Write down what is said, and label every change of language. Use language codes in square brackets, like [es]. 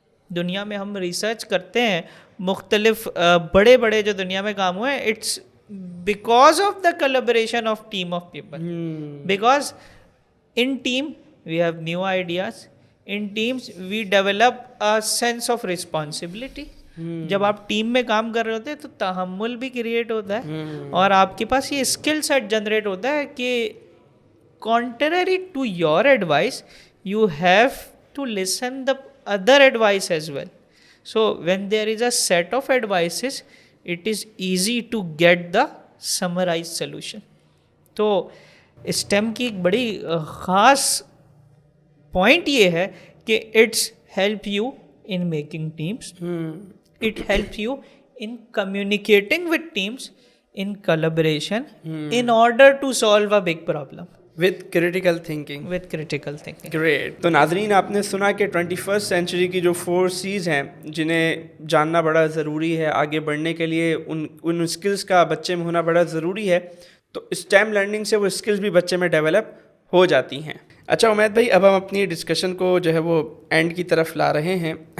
[ur] دنیا میں ہم ریسرچ کرتے ہیں مختلف بڑے بڑے جو دنیا میں کام ہوئے ہیں, [en] It's because of the collaboration of team of people, because in team we have new ideas, in teams we develop a sense of responsibility. [ur] جب آپ ٹیم میں کام کر رہے ہوتے ہیں تو تحمل بھی کریٹ ہوتا ہے, اور آپ کے پاس یہ اسکل سیٹ جنریٹ ہوتا ہے کہ [en] contrary to your advice you have to listen the other advice as well. So when there is a set of advices it is easy to get the summarized solution. [ur] تو STEM کی ایک بڑی خاص point یہ ہے کہ [en] It's help you in making teams, it helps you in communicating with teams in collaboration in order to solve a big problem with critical thinking. Great. [ur] تو ناظرین, آپ نے سنا کہ 21st سینچری کی جو 4 C's ہیں جنہیں جاننا بڑا ضروری ہے آگے بڑھنے کے لیے, ان اسکلز کا بچے میں ہونا بڑا ضروری ہے. تو اسٹیم لرننگ سے وہ اسکلز بھی بچے میں ڈیولپ ہو جاتی ہیں. اچھا عمید بھائی, اب ہم اپنی ڈسکشن کو جو ہے وہ اینڈ کی طرف لا رہے ہیں.